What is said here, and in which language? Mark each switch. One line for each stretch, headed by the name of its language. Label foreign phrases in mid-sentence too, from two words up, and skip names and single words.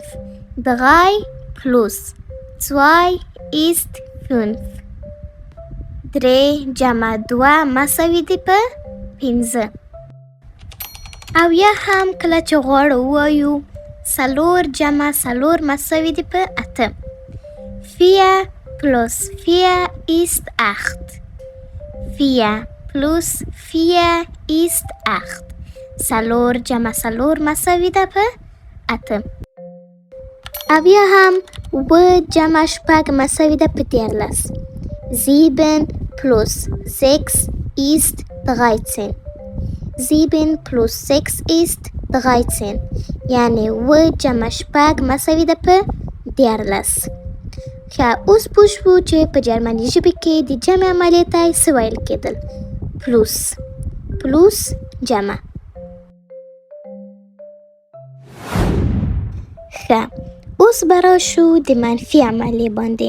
German: 3 plus 2 ist 5.
Pashto: 3 جمع 2 مساوي دي په 5. او یا هم کله چې غواړو ووایو 4 جمع 4 مساوي دي په 8.
German: 4 plus 4 ist 8. 4 plus 4 ist 8.
Pashto: 4 جمع 4 مساوي ده په 8. او یا هم 7 جمع 6 مساوي ده په 13.
German: 7 plus 6 ist 13. 7 plus 6 ist 13
Pashto: یعنی 7 جمع 6 مساوي ده په 13. ښه، اوس پوه شوو چې په جرمني ژبه کې د جمع عملیې ته څه ویل کېدل. پلوس جمع. ښه، اوس به راشو د منفي عملیې باندې.